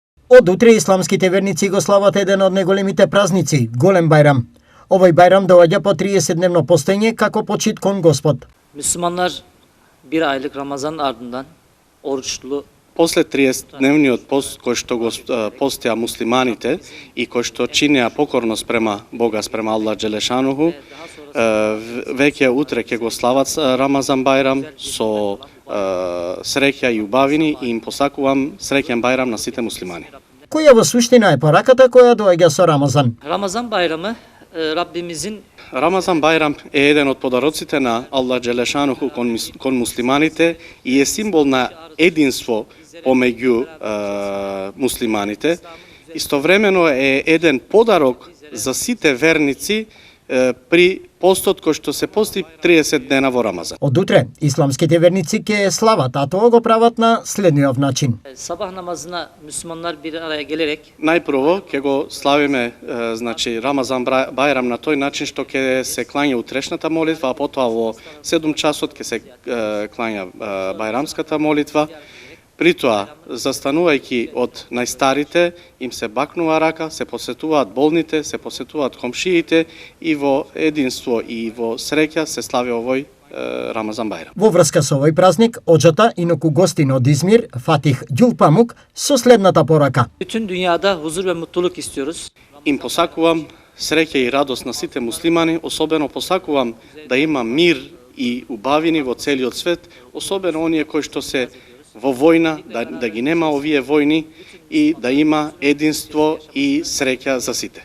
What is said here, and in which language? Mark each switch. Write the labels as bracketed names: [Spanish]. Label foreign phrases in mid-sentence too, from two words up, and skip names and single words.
[Macedonian] Од утре исламските верници го слават еден од најголемите празници, Голем Байрам. Овој байрам доаѓа по 30-дневно постоење како почит кон Господ. [Turkish] Müslümanlar bir aylık Ramazan ardından oruçlu [Macedonian] После 30-дневниот пост кој што го постија муслиманите и кој што чинеа покорност према Бога, спрема [Arabic] الله جل شأنه, [Macedonian] веќе утре ќе го слават Рамазан Байрам со среќа и убавини и им посакувам среќен Байрам на сите муслимани. Која во суштина е пораката која доаѓа со Рамазан? [Turkish] Ramazan bayramı Rabbimizin [Macedonian] Рамазан Байрам е еден од подароците на [Arabic] الله جل شأنه [Macedonian] кон муслиманите и е символ на единство помеѓу муслиманите. Истовремено е еден подарок за сите верници при постот кој што се пости 30 дена во Рамазан. Од утре исламските верници ќе слават, а тоа го прават на следниот начин. [Turkish] sabah namazına Müslümanlar bir araya gelerek [Macedonian] Најпрво ќе го славиме Рамазан Байрам на тој начин што ќе се клања утрешната молитва, а потоа во 7 часот ќе се клања Байрамската молитва. При тоа, застанувајќи од најстарите, им се бакнува рака, се посетуваат болните, се посетуваат комшиите и во единство и во среќа се слави овој Рамазан Байрам. Во врска со овој празник, оџата иноку гостин од Измир, Фатих Ѓулпамук, со следната порака. [Turkish] bütün dünyada huzur ve mutluluk istiyoruz. [Macedonian] Им посакувам среќа и радост на сите муслимани, особено посакувам да има мир и убавини во целиот свет, особено оние кои што се во војна, да ги нема овие војни и да има единство и среќа за сите.